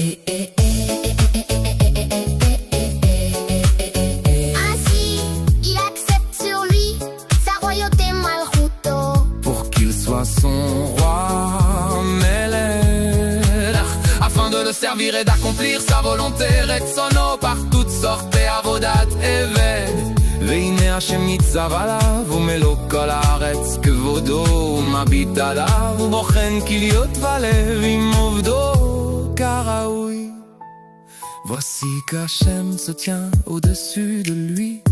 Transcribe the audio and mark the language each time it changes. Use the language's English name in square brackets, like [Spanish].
[French] Ainsi, il accepte sur lui sa royauté Malchuto, pour qu'il soit son roi Melech, afin de le servir et d'accomplir sa volonté, Retsono, par toutes sortes et avodat eved. [Hebrew] והנה השם ניצב עליו, ומלוא כל הארץ כבודו, ומביט עליו, ובוחן כליות ולב עם עובדו כראוי. [French] Voici qu'Hachem se tient au-dessus de lui.